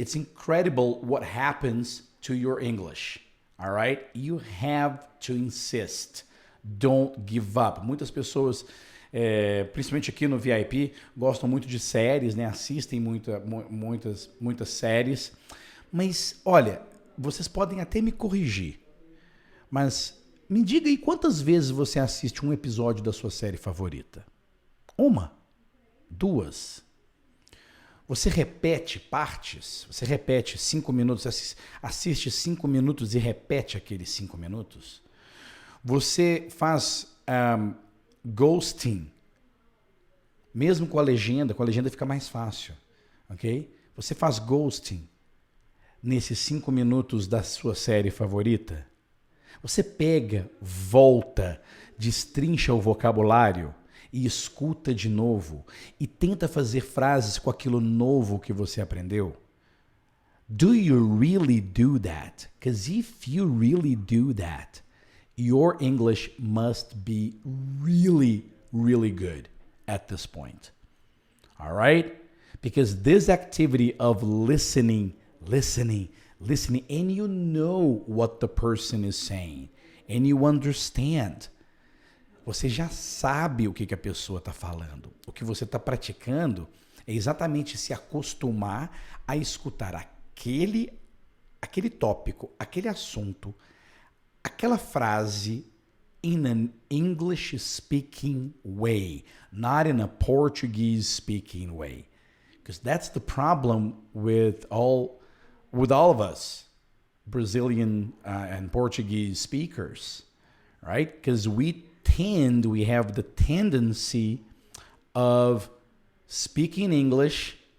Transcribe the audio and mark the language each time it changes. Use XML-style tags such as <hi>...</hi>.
<en>It's incredible what happens to your English. All right? You have to insist. Don't give up.</en> <pt>Muitas pessoas, principalmente aqui no VIP, gostam muito de séries, né? Assistem muitas séries. Mas, olha, vocês podem até me corrigir, mas me diga aí quantas vezes você assiste um episódio da sua série favorita? 1? 2? Você repete partes? Você repete 5 minutos, assiste 5 minutos e repete aqueles 5 minutos? Você faz ghosting, mesmo com a legenda fica mais fácil, ok? Você faz ghosting nesses 5 minutos da sua série favorita? Você pega, volta, destrincha o vocabulário e escuta de novo e tenta fazer frases com aquilo novo que você aprendeu?</pt> <en>Do you really do that? Because if you really do that, your English must be really, really good at this point. All right? Because this activity of listening, and you know what the person is saying, and you understand.</en> <pt>Você já sabe o que a pessoa está falando. O que você está praticando é exatamente se acostumar a escutar aquele tópico, aquele assunto, aquela frase</pt> <en>in an English speaking way,</en> <pt>not in a Portuguese speaking way.</pt> <en>Because that's the problem with all of us Brazilian and Portuguese speakers, right? Because we have the tendency of speaking English</en>